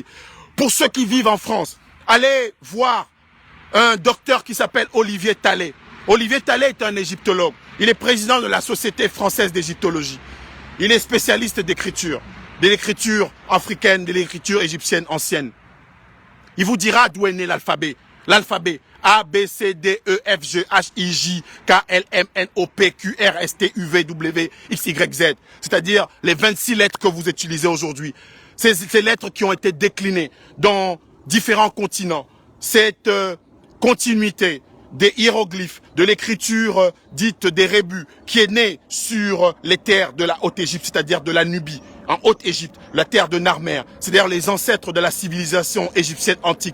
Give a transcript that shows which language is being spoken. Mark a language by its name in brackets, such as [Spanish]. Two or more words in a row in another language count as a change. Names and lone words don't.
[French] Pour ceux qui vivent en France, allez voir un docteur qui s'appelle Olivier Tallet. Olivier Tallet est un égyptologue. Il est président de la Société française d'égyptologie. Il est spécialiste d'écriture, de l'écriture africaine, de l'écriture égyptienne ancienne. Il vous dira d'où est né l'alphabet. L'alphabet A, B, C, D, E, F, G, H, I, J, K, L, M, N, O, P, Q, R, S, T, U, V, W, X, Y, Z. C'est-à-dire les 26 lettres que vous utilisez aujourd'hui. Ces lettres qui ont été déclinées dans différents continents. Cette continuité des hiéroglyphes, de l'écriture dite des rébus, qui est née sur les terres de la Haute-Égypte, c'est-à-dire de la Nubie, en Haute-Égypte, la terre de Narmer, c'est-à-dire les ancêtres de la civilisation égyptienne antique.